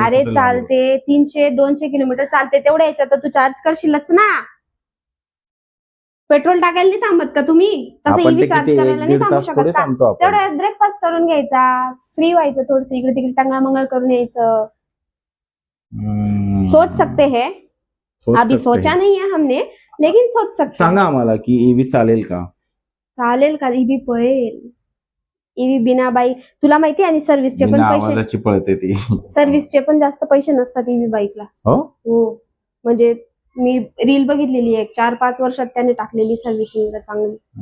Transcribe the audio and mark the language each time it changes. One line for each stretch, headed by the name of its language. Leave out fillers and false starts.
Marathi: अरे चालते 300-200 किलोमीटर चालते, तेवढ्या याच्यात तर तू चार्ज करशीलच ना. पेट्रोल टाकायला नाही थांबत का तुम्ही, तसं ईव्ही चार्ज करायला नाही थांबू शकत का. तेवढ्या ब्रेकफास्ट करून घ्यायचा, फ्री व्हायचं, थोडस इकडे तिकडे टांगळा मंगळ करून यायचं.
Hindi: सोच सकते हैं, अभी सोचा नहीं है हमने, लेकिन सोच सकते.
Marathi: सांगा आम्हाला की ईव्ही चालेल का. चालेल का. ईव्ही पळेल. ईव्ही बिना बाईक तुला माहिती आहे. आणि सर्व्हिसचे पण पैसे पळते ती. सर्व्हिसचे पण जास्त पैसे नसतात ईव्ही बाईकला. हो, म्हणजे मी रील बघितलेली आहे, 4-5 वर्षात त्याने टाकलेली सर्व्हिसिंगला चांगली.